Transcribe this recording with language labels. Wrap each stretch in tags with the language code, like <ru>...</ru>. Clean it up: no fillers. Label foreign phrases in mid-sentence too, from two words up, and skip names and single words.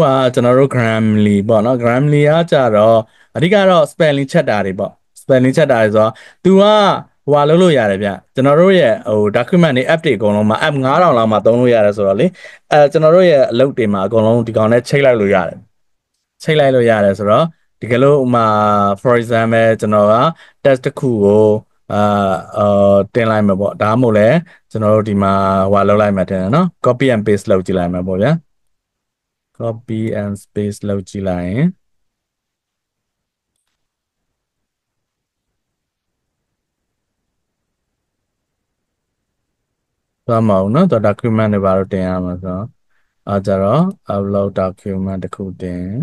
<my>ကျွန်တော်တို့ Grammarly ပေါ့နော် Grammarly ကကြတော့အဓိကတော့ spelling ချက်တာတွေပေါ့ spelling ချက်တာတွေဆိုတော့ तू ကလုပ်လို့ရတယ်ဗျ ကျွန်တော်တို့ရဲ့document တွေ app တွေအကုန်လုံးမှာ app 9000လောက်မှာသုံးလို့ရတယ်ဆိုတော့လေကျွန်တော်တို့ရဲ့အလုပ်တွေမှာအကုန်လုံးဒီကောင်နဲ့ချိန်လိုက်လို့ရတယ်ချိန်လိုက်လို့ရတယ်ဆိုတော့ဒီကလို့</my> <en>for example</en> <my>ကျွန်တော်က test တစ်ခုကိုတင်လိုက်မှာပေါ့ဒါမှမဟုတ်လဲကျွန်တော်တို့ဒီမှာလုပ်လိုက်မှာတင်တယ်နော်</my> <en>copy and paste</en> <my>လုပ်ကြည့်လိုက်မှာပေါ့ဗျာ</my> <en>copy and paste</en> <my>လုပ်ကြည့်လိုက်ရင် သွားမအောင်နော် document တွေဘာလို့တင်ရမှာဆိုတော့ကြတော့</my> <en>upload document</en> <my>တစ်ခုတင်</my>